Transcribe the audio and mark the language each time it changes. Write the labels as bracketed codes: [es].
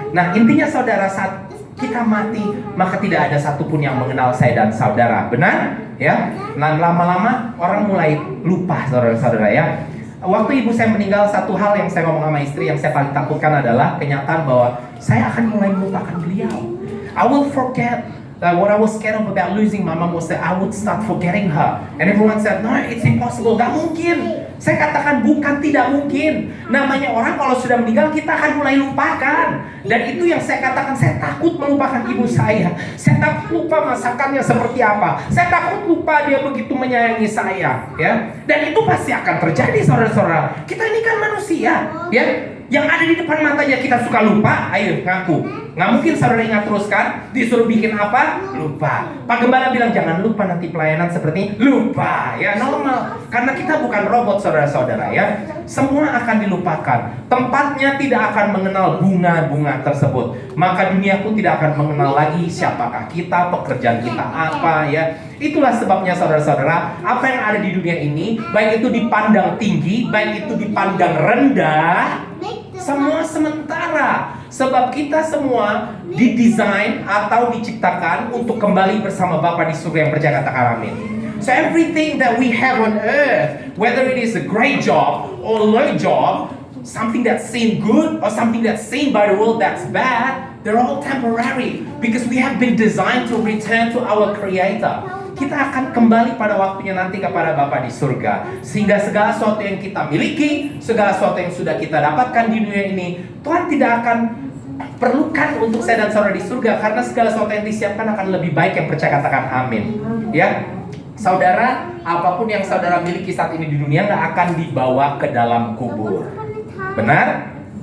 [id] Nah, intinya saudara, saat kita mati, maka tidak ada satupun yang mengenal saya dan saudara. Benar? Ya. Nah, lama-lama orang mulai lupa, saudara-saudara ya. Waktu ibu saya meninggal, satu hal yang saya ngomong sama istri yang saya paling takutkan adalah kenyataan bahwa saya akan mulai melupakan beliau. [en] I will forget. What I was scared of about losing my mom was that I would start forgetting her. And everyone said, no, it's impossible. [id] Gak mungkin. Saya katakan bukan tidak mungkin. Namanya orang kalau sudah meninggal, kita akan mulai lupakan. Dan itu yang saya katakan, saya takut melupakan ibu saya. Saya takut lupa masakannya seperti apa. Saya takut lupa dia begitu menyayangi saya. Ya. Dan itu pasti akan terjadi, saudara-saudara. Kita ini kan manusia. Ya. Yang ada di depan matanya kita suka lupa, ayo ngaku. Nggak mungkin saudara ingat terus kan? Disuruh bikin apa? Lupa. Pak Gembala bilang jangan lupa nanti pelayanan seperti lupa. Ya normal. Karena kita bukan robot saudara-saudara ya. Semua akan dilupakan. Tempatnya tidak akan mengenal bunga-bunga tersebut. Maka dunia pun tidak akan mengenal lagi siapakah kita, pekerjaan kita apa ya. Itulah sebabnya saudara-saudara, apa yang ada di dunia ini, baik itu dipandang tinggi, baik itu dipandang rendah, semua sementara. Sebab kita semua didesain atau diciptakan untuk kembali bersama Bapa di surga yang percaya katakan amin. [en] So everything that we have on earth, whether it is a great job or low job, something that's seen good or something that's seen by the world that's bad, they're all temporary because we have been designed to return to our Creator. [id] Kita akan kembali pada waktunya nanti kepada Bapa di surga. Sehingga segala sesuatu yang kita miliki, segala sesuatu yang sudah kita dapatkan di dunia ini, Tuhan tidak akan perlukan untuk saya dan saudara di surga. Karena segala sesuatu yang disiapkan akan lebih baik, yang percaya katakan amin. Ya, saudara, apapun yang saudara miliki saat ini di dunia nggak akan dibawa ke dalam kubur. Benar?